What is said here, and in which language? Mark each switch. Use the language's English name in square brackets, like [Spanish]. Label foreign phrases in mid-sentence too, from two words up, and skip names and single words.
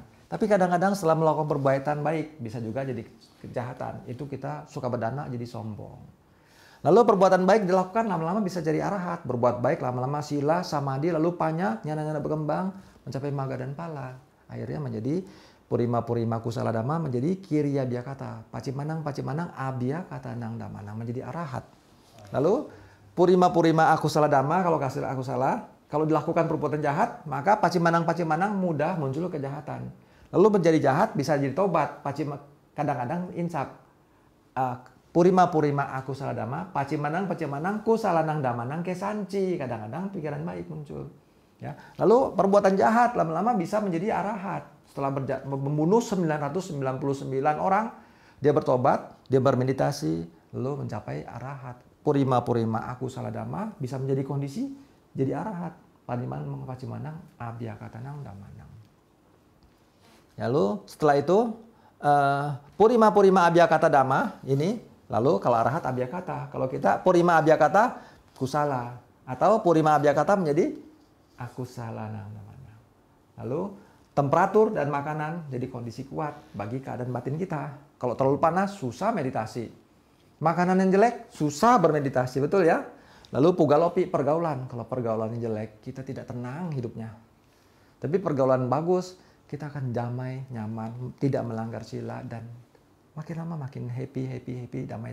[Indonesian] Tapi kadang-kadang setelah melakukan perbuatan baik, bisa juga jadi kejahatan. Itu kita suka berdana jadi sombong. Lalu perbuatan baik dilakukan lama-lama bisa jadi arahat. Berbuat baik lama-lama [Pali] sila, samadhi, [Indonesian] lalu [Pali] panya, nyana-nyana [Indonesian] berkembang, mencapai maga dan pala. [Pali] Akhirnya menjadi purima-purima kusala dhamma, menjadi kiriya biakata. Pacimanang abiyakata nang damanang, [Indonesian] menjadi arahat. [Pali] Lalu purima-purima akusala dhamma, [Indonesian] kalau kasih akusala, kalau dilakukan perbuatan jahat, maka pacimanang mudah muncul kejahatan. Lalu menjadi jahat bisa jadi tobat. Kadang-kadang insaf. [Pali] Purima-purima akusala dhamma, pacimanang kusalanang damanang kesanci. [Indonesian] Kadang-kadang pikiran baik muncul. Ya. Lalu perbuatan jahat lama-lama bisa menjadi arahat. Setelah membunuh 999 orang, dia bertobat, dia bermeditasi, lalu mencapai arahat. [Pali] Purima-purima akusala dhamma [Indonesian] bisa menjadi kondisi jadi arahat. [Pali] Pacimanang abiyakatanang damanang. [Indonesian] Lalu setelah itu [Pali] purima-purima abiyakata dhamma [Indonesian] ini, lalu kalau [Pali] arahat abiyakata. [Indonesian] Kalau kita [Pali] purima abiyakata kusala, atau purima abiyakata menjadi akusala nang damanang. [Indonesian] Lalu temperatur dan makanan jadi kondisi kuat bagi keadaan batin kita. Kalau terlalu panas susah meditasi. Makanan yang jelek susah bermeditasi, betul ya? Lalu pugalopi, pergaulan. Kalau pergaulan yang jelek, kita tidak tenang hidupnya. Tapi pergaulan bagus, kita akan damai, nyaman, tidak melanggar sila, dan makin lama makin happy, damai.